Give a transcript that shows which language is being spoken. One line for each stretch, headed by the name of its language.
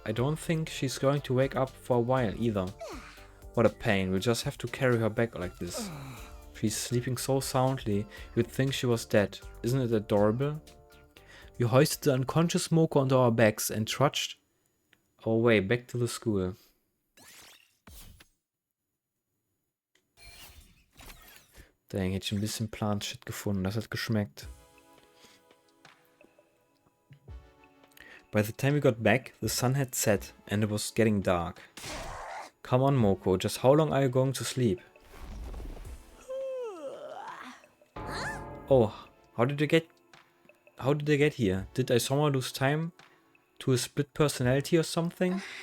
English: I don't think she's going to wake up for a while either. What a pain, we'll just have to carry her back like this. She's sleeping so soundly, you'd think she was dead. Isn't it adorable? We hoisted the unconscious Moko onto our backs and trudged our way back to the school.
German: Dang, hätte ich ein bisschen Plant-Shit gefunden, das hat geschmeckt.
English: By the time we got back, the sun had set and it was getting dark. Come on, Moko, just how long are you going to sleep? Oh, how did they get here? Did I somehow lose time to a split personality or something?